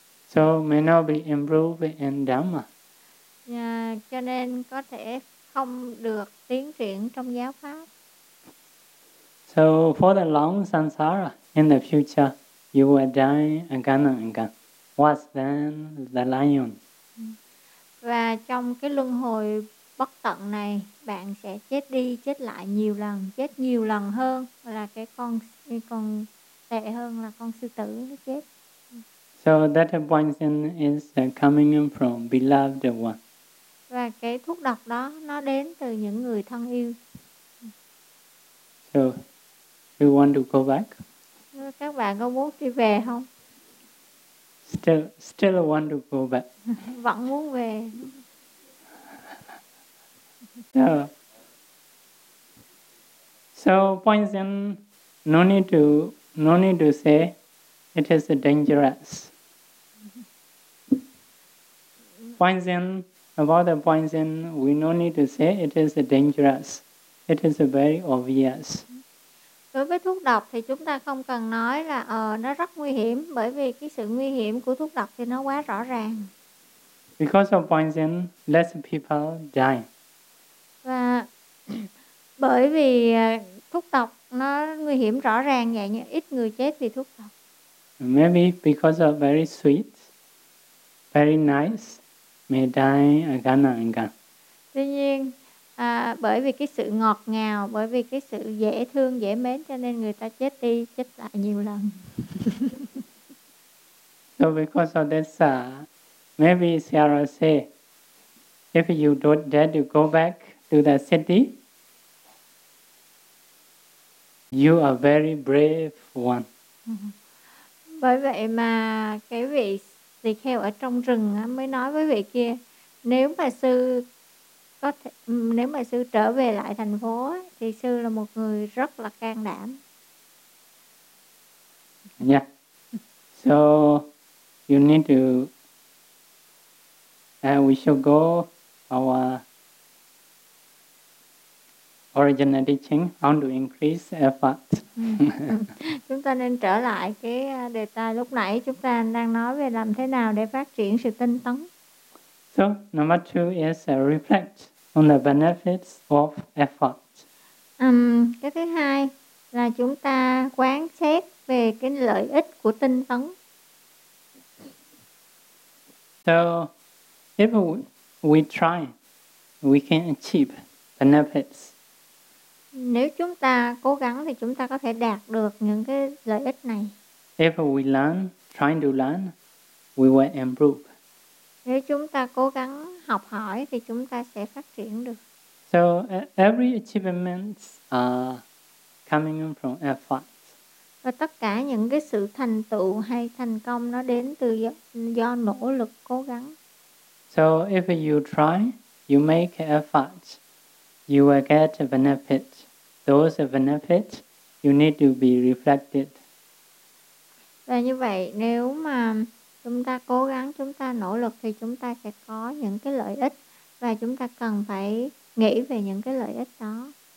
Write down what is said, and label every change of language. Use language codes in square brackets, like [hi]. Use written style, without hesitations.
[en] So may not be improved in Dharma. [vi] Cho nên có thể không được tiến triển trong giáo pháp. [en] So for the long samsara, in the future, you will die again and again. What's then the lion? [vi] Và trong cái luân hồi bất tận này, bạn sẽ chết đi, chết lại nhiều lần, chết nhiều lần hơn là cái con tệ hơn là con sư tử nó chết. [en] So that poison is coming from beloved one. [vi] Và cái thuốc độc đó, nó đến từ những người thân yêu. [en] So you want to go back? [vi] Các bạn có muốn đi về không? [en] Still want to go back. [vi] Vẫn muốn về. [en] So poison, no need to say it is dangerous. Poison, about the poison, we no need to say it is dangerous. It is very obvious. [vi] Đối với thuốc độc thì chúng ta không cần nói là nó rất nguy hiểm, bởi vì cái sự nguy hiểm của thuốc độc thì nó quá rõ ràng. [en] Because of poison, less people die. [vi] Và bởi vì thuốc độc nó nguy hiểm rõ ràng vậy, nhưng ít người chết vì thuốc độc. [en] Maybe because of very sweet, very nice, may die again and again. [vi] Tuy nhiên, bởi vì cái sự ngọt ngào, bởi vì cái sự dễ thương, dễ mến cho nên người ta chết đi, chết lại nhiều lần. [en] So because of this, maybe Sierra say, if you don't dare to go back to the city, you are very brave one. [vi] Bởi vậy mà cái vị tỳ kheo ở trong rừng mới nói với vị kia, nếu mà sư có thể, nếu mà sư trở về lại thành phố thì sư là một người rất là can đảm. [en] Yeah. So you need to we should go our original teaching, how to increase effort. [vi] Chúng ta nên trở lại cái đề tài lúc nãy chúng ta đang nói về làm thế nào để phát triển sự tinh tấn. [en] So, number two is reflect on the benefits of effort. [vi] Cái thứ hai là chúng ta quán xét về cái lợi ích của tinh tấn. [en] So, if we try, we can achieve benefits. [vi] Nếu chúng ta cố gắng thì chúng ta có thể đạt được những cái lợi ích này. [en] If we learn, trying to learn, we will improve. [vi] Nếu chúng ta cố gắng học hỏi thì chúng ta sẽ phát triển được. [en] So every achievement coming from effort. [vi] Và tất cả những cái sự thành tựu hay thành công nó đến từ do nỗ lực cố gắng. [en] So if you try, you make effort, you will get benefits. Those benefits, you need to be reflected. [vi] Và như vậy, nếu mà chúng ta cố gắng, chúng ta nỗ lực thì chúng ta sẽ có những cái lợi ích và chúng ta cần phải nghĩ về những cái lợi ích đó.